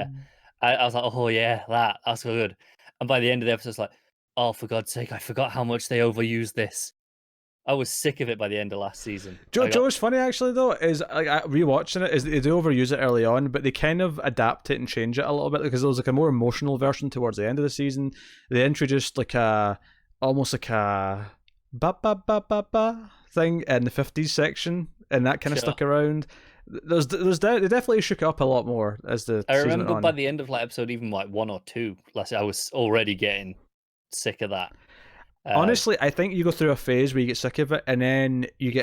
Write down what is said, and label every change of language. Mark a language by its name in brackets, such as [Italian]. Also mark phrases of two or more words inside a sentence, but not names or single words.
[English] I was like, oh yeah, that's good. And by the end of the episode, it's like, oh, for God's sake, I forgot how much they overused this. I was sick of it by the end of last season. Joe's funny actually though is rewatching it is they do overuse it early on, but they kind of adapt it and change it a little bit, because there was like a more emotional version towards the end of the season. They introduced like almost like a ba ba ba ba ba thing in the 50s section, and that kind of stuck around. They definitely shook it up a lot more as the I season remember went on. By the end of like episode even like 1 or 2, I was already getting sick of that. Honestly, I think you go through a phase where you get sick of it, and then you